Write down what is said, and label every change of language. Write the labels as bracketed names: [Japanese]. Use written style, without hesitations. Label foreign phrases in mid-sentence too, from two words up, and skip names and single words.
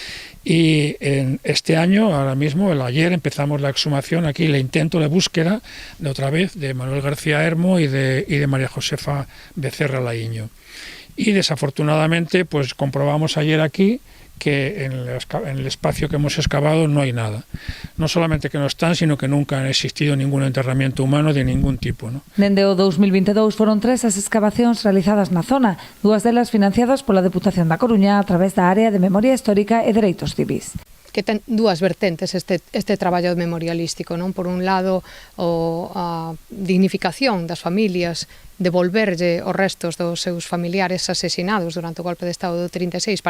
[Spanish] Y en este año, ahora mismo, ayer empezamos la exhumación aquí, el intento de búsqueda de otra vez de Manuel García Hermo y de María Josefa Becerra Laíño. Y desafortunadamente pues comprobamos ayer aquí que en el espacio que hemos excavado no hay nada. No solamente que no están, sino que nunca ha existido ningún enterramiento humano de ningún tipo, ¿no? [Galician] Dende o 2022 foron 3 as excavacións realizadas na zona, 2 delas financiadas pola Deputación da Coruña a través da Área de Memoria Histórica e Dereitos Civís. Que ten 2 vertentes este traballo memorialístico, non? Por un lado, a dignificación das familias, devolverlle os restos dos seus familiares asesinados durante o golpe de Estado do 36 para